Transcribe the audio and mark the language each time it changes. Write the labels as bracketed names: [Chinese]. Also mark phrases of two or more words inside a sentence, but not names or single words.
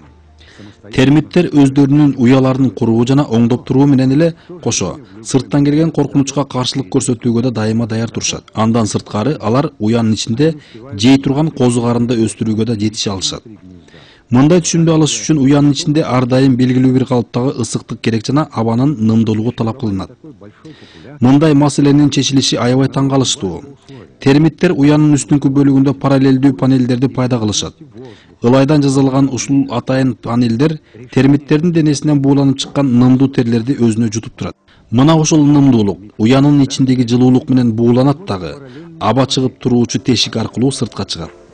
[Kyrgyz] Термиттер өздөрүнүн уяларын куруу жана оңдоп туруу менен эле кошо сырттан келген коркунучка каршылык көрсөтүүгө да дайыма даяр турушат. Андан сырткары алар уянын ичинде жей турган козу карынды өстүрүүгө да жетише алышат. Мындай түшүндү алыш үчүн уянын ичинде ар дайым белгилүү бир калыптагы ысыктык керек жана абанын нымдуулугу талап кылынат. [Russian] Такой большой популяции [Kyrgyz] Мындай маселенин чечилиши аябай таң калыштуу. Термиттер уянын үстүңкү бөлүгүндө параллелдүү панелдерди пайда кылышат. Ылайдан жасалган ушул атайын панелдер термиттердин денесинен бууланып чыккан нымдуу терлерди өзүнө жутуп турат. Мына ошол нымдуулук уянын ичиндеги жылуулук менен бууланат дагы аба чыгып туруучу тешик аркылуу сыртка чыгат.